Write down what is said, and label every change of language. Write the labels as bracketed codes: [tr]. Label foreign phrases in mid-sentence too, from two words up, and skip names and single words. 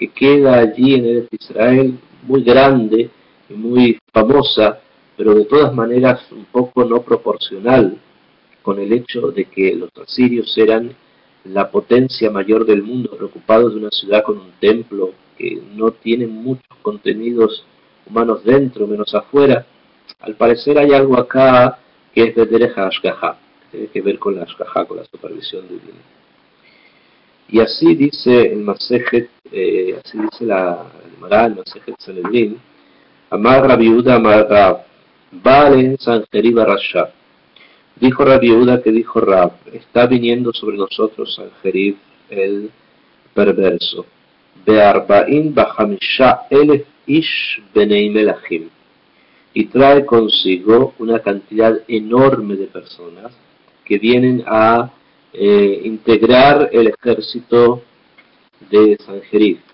[es] que queda allí en Eretz Israel, muy grande y muy famosa, pero de todas maneras un poco no proporcional con el hecho de que los asirios eran la potencia mayor del mundo, preocupados de una ciudad con un templo que no tiene muchos contenidos humanos dentro, menos afuera. Al parecer hay algo acá que es de [he] דרך ההשגחה, [es] que tiene que ver con la Ashgaha, con la supervisión divina. Y así dice el Masejet, así dice la Gemara, el Masejet Sanedrin, [he] אמר רבי יהודה אמר רב, עלה סנחריב הרשע. [es] Dijo Rabbi Yehuda que dijo Rab, está viniendo sobre nosotros Sanjerib el perverso. [he] בארבעים וחמישה אלף איש בני מלכים. [es] Y trae consigo una cantidad enorme de personas que vienen a integrar el ejército de Sanjerib.